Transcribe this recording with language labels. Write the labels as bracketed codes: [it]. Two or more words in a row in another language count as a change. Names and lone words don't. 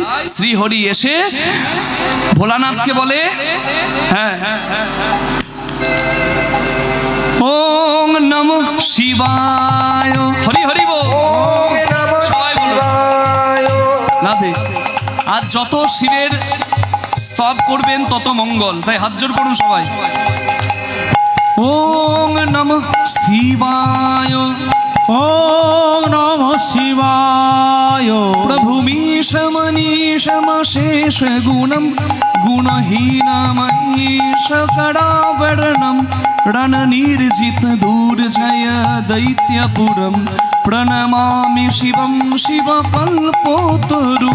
[bn] শ্রীহরি এসে ভোলানাথকে বলে, হ্যাঁ, [sa] ওম নমঃ শিবায়, [bn] হরি হরি বল। সবাই বলো রাধে। আর যত শিবের স্তব করবেন তত মঙ্গল, তাই হাত জোড় করুন সবাই। [sa] ওং নমঃ শিবায়। ওম নমঃ শিবায়। প্রভুमीशमनीशमशेष गुणं गुणहीनमहीशकरावरणं रणनिर्जित दूर्जय दैत्यपुरं प्रणमामि शिवं शिवकल्पोतरु।